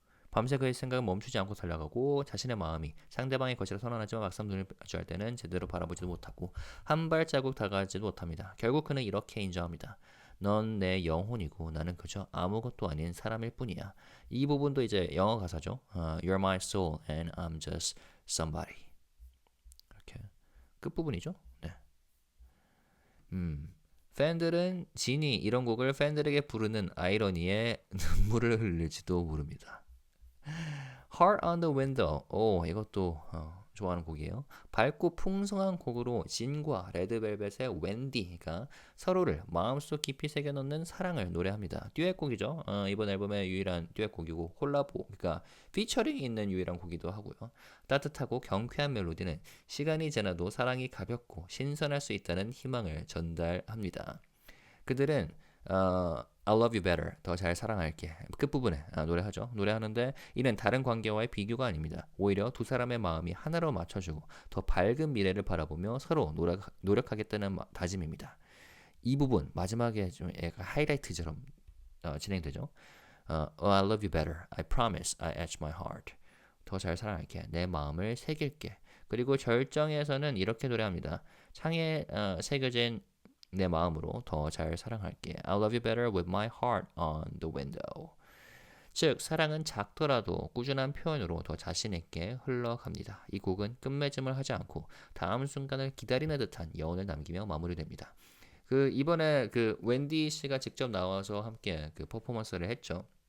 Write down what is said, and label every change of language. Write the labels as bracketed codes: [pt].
[ko] 밤새 그의 생각은 멈추지 않고 달려가고 자신의 마음이 상대방의 것이라 선언하지만 막상 눈을 마주할 때는 제대로 바라보지도 못하고 한 발자국 다가가지도 못합니다. 결국 그는 이렇게 인정합니다. 넌 내 영혼이고 나는 그저 아무것도 아닌 사람일 뿐이야. 이 부분도 이제 영어 가사죠. [en] You're my soul and I'm just somebody. [ko] 이렇게 끝부분이죠. 네. 팬들은 진이 이런 곡을 팬들에게 부르는 아이러니에 눈물을 흘릴지도 모릅니다. [en] Heart on the Window. [ko] 오, 이것도 좋아하는 곡이에요. 밝고 풍성한 곡으로 진과 레드벨벳의 웬디가 서로를 마음속 깊이 새겨넣는 사랑을 노래합니다. 듀엣곡이죠. 이번 앨범의 유일한 듀엣곡이고 콜라보, 그러니까 피처링이 있는 유일한 곡이기도 하고요. 따뜻하고 경쾌한 멜로디는 시간이 지나도 사랑이 가볍고 신선할 수 있다는 희망을 전달합니다. 그들은 [en] I love you better. [ko] 더 잘 사랑할게. 끝부분에 노래하죠. 노래하는데 이는 다른 관계와의 비교가 아닙니다. 오히려 두 사람의 마음이 하나로 맞춰주고 더 밝은 미래를 바라보며 서로 노력하겠다는 다짐입니다. 이 부분 마지막에 좀 약간 하이라이트처럼 진행되죠. [en] Oh, I love you better. I promise I etch my heart. [ko] 더 잘 사랑할게. 내 마음을 새길게. 그리고 절정에서는 이렇게 노래합니다. 창에 새겨진 내 마음으로 더 잘 사랑할게. [en] I love you better with my heart on the window. [ko] 즉 사랑은 작더라도 꾸준한 표현으로 더 자신 있게 흘러갑니다. 이 곡은 끝맺음을 하지 않고 다음 순간을 기다리는 듯한 여운을 남기며 마무리됩니다. 그 이번에 그 웬디 씨가 직접 나와서 함께 그 퍼포먼스를 했죠.